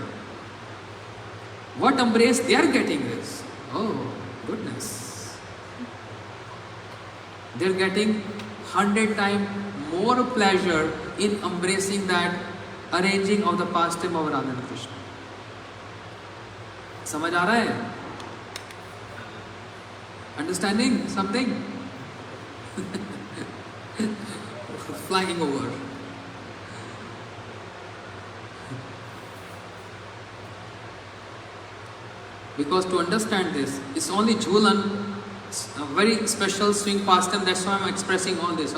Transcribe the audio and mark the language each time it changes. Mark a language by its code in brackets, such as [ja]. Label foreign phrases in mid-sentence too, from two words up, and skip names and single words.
[en] What embrace they are getting is, oh goodness. They are getting 100 times more pleasure in embracing that arranging of the pastime of Radha and Krishna. [hi] समझ आ रहा है? [en] Understanding something? Flying over. Because to understand this, it's only Jhulan, a very special swing pastime, that's why I'm expressing all this.